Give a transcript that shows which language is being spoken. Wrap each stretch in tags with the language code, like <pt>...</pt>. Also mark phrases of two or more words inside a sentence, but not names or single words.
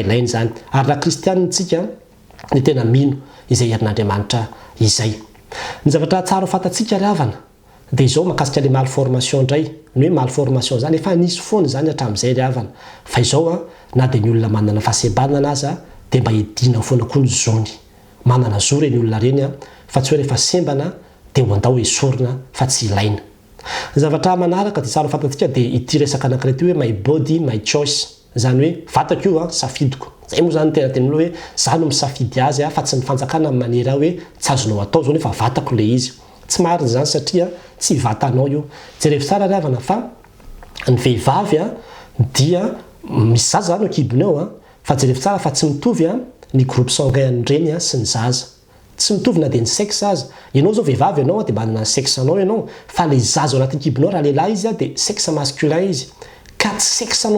<mg>ilainy zany ary raha kristianina tsika ny tena mino izay herin'Andriamanitra izay ny zavatra tsara fantatsika ravana de zao makasika le malformation ndray ny hoe malformation zany efa nisy foana zany hatramin'izay ry havana fa izao na de ny olona manana fahasebanana aza de mba edina foana koa ny zony manana zo reny olona reny fa tsy hoe rehefa sembana de ho andao esorina fa tsy ilaina zavatra manaraka de tsara fantatsika de ity resaka anankiray ty hoe</mg> <en>my body my choice</en> <mg>zany hoe vatako io safidiko zay moa zany tena teny hoe za no misafidy azy fa tsy ny fanjakana amin'ny maniera hoe tsy azonao atao zao nefa vatako le izy tsy marina zany satria tsy vatanao io jerevy tsara ry havana fa ny vehivavy dia misy zaza zany kibony ao fa jerevy tsara fa tsy mitovy ny</mg> <fr>groupe sanguin</fr> <mg>reny sy ny zaza tsy mitovy na de ny sexe aza ianao zao vehivavy ianao de manana ny sexe anao ianao fa le zaza ao anatin'ny kibony ao raha lehilahy izy de</mg> <fr>sexe masculin</fr> <mg>izy ka tsy sexe anao</mg>